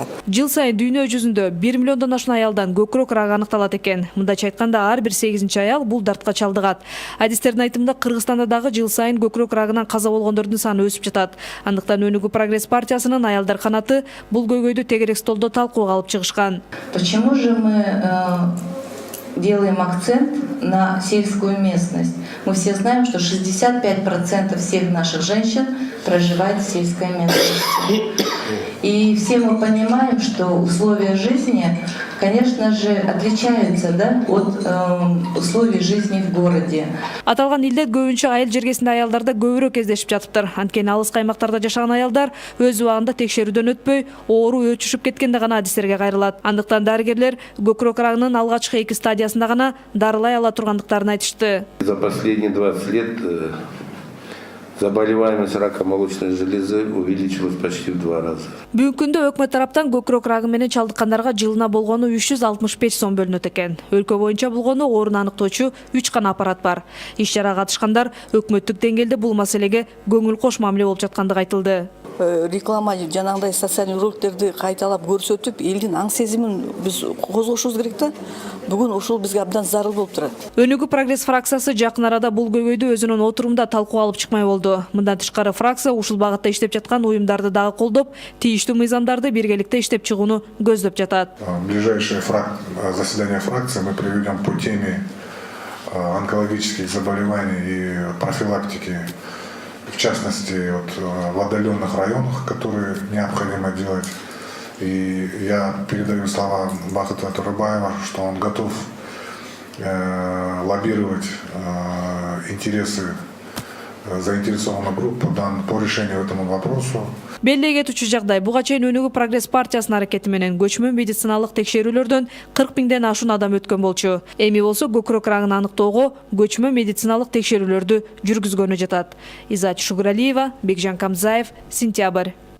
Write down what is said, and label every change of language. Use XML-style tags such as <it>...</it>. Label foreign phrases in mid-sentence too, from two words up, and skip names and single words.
<ky>Жыл сайын дүйнө жүзүндө 1 миллиондон ашуун аялдан көкүрөк рагы аныкталат экен. Мындайча айтканда, ар бир 8-чи аял бул дартка чалдыгат. Адистердин айтымында Кыргызстанда дагы жыл сайын көкүрөк рагынан каза болгондордун саны өсүп жатат. Андыктан Өнүгүү прогресс партиясынын аялдар канаты бул көйгөйдү тегерек столдо талкууга алып чыгышкан.</ky> <ru>Почему же мы делаем акцент на сельскую местность? Мы все знаем, что 65% всех наших женщин проживает в сельской местности. И все мы понимаем, что условия жизни, конечно же, отличаются, да, от условий жизни в городе.</ru> <ky>Аталган илдет көбүнчө айыл жергесинде аялдарда көбүрөөк кездешип жатыптыр. Анткени алыс каймактарда жашаган аялдар өз убагында текшерүүдөн өтпөй, оору өчүшүп кеткенде гана адистерге кайрылат. Андыктан дарыгерлер көкүрөк рагынын алгачкы 2 стадиясында гана дарылай ала тургандыктарын айтышты.</ky> <ru>За последние 20 лет заболеваемость рака молочной железы увеличилась почти в 2 раза.</ru> <ky>Бүгүнкү күндө өкмөт тараптан көкүрөк рагы менен чалдыккандарга жылына болгону 365 сом бөлүнөт экен. Өлкө боюнча болгону ооруну аныктоочу 3 гана аппарат бар. Иш-чарага катышкандар өкмөттүк деңгээлде бул маселеге көңүл кош мамиле болуп жаткандыгы айтылды. Реклама жанагындай социалдык роликтерди кайталап көрсөтүп, элдин аң сезимин биз козгошубуз керек да. Бүгүн ушул бизге абдан зарыл болуп турат. Өнүгүү прогресс фракциясы жакын арада бул көйгөйдү өзүнүн отурумда талкууга алып чыкмай болду. Мындан тышкары фракция ушул багытта иштеп жаткан уюмдарды дагы колдоп, тийиштүү мыйзамдарды биргеликте иштеп чыгууну көздөп жатат.</ky> <ru>Ближайшее заседание фракции мы проведем по теме онкологических заболеваний и профилактики, в частности, в отдаленных районах, которые необходимо делать. И я передаю слова Бахыта Турыбаева, что он готов лоббировать интересы заинтересованных групп по решению этому вопросу.</ru> <ky>Белгилей кетүүчү жагдай, буга чейин Өнүгүү прогресс партиясынын аракети менен көчмө медициналык текшерүүлөрдөн 40 000ден ашуун адам өткөн болчу. Эми болсо көкүрөк рагын аныктоого көчмө медициналык текшерүүлөрдү жүргүзгөнү жатат. Изат Шугуралиева, Бекжан Камзаев, Сентябрь.</ky>